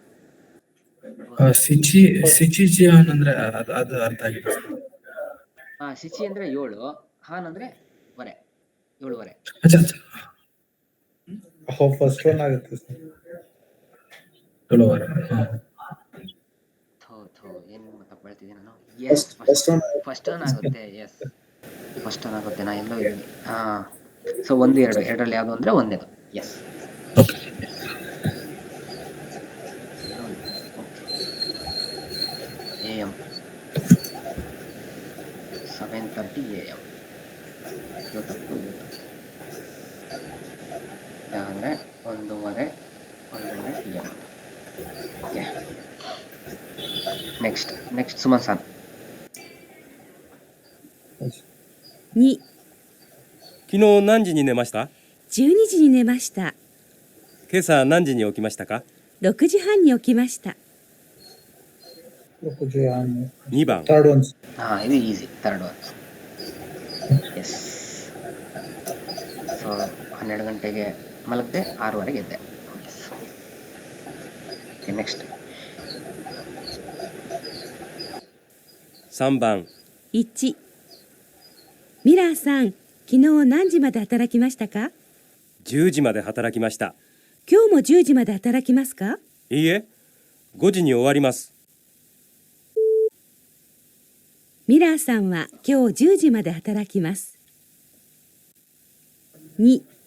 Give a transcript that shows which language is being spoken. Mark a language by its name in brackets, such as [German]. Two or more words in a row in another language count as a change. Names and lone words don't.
[Kannada] ಸಿಚಿಜಿಯಾನ್ ಅಂದ್ರೆ ಅದು ಅರ್ಥ ಆಗಿದೆ. ಶಿಚಿ ಅಂದ್ರೆ 7, ಹಾನ್ ಅಂದ್ರೆ ವರೆ, 7:30. ಅಚ್ಚಾ [English] first one [Kannada] ಆಗುತ್ತೆ ಸರ್. ಏನ್ ತಪ್ಪು ಹೇಳ್ತಿದ್ದೀನಿ ನಾನು. [English] First one. first one [Kannada] ಆಗುತ್ತೆ. ಎಸ್, [English] first one [Kannada] ಆಗುತ್ತೆ. ನಾ ಎಲ್ಲೋ ಇದ್ದೀನಿ. ಸೊ 1, 2 ಎರಡರಲ್ಲಿ ಯಾವುದು ಅಂದ್ರೆ ಒಂದೇದು. ಎಸ್. [English] AM 7:30 AM. [Kannada] ಅಂದ್ರೆ 1:30 PM. [English] Okay, next Suman san. [Japanese] 2、昨日何時に寝ました？ 12時に寝ました。今朝何時に起きましたか？ 6時半に起きました。 2番。 [English] Third one. ಇದು easy, third one. Yes. [Kannada] ಸೊ 12 ಗಂಟೆಗೆ ಮಲಗಿದೆ, 6:30ಗೆ ಎದ್ದೆ. ನೆಕ್ಸ್ಟ್ [Japanese] 3 番。 1、ミラーさん、昨日何時まで働きましたか？ 10時まで働きました。今日も10時まで働きますか？いいえ、5時に終わります。ミラーさんは今日10時まで働きます。2、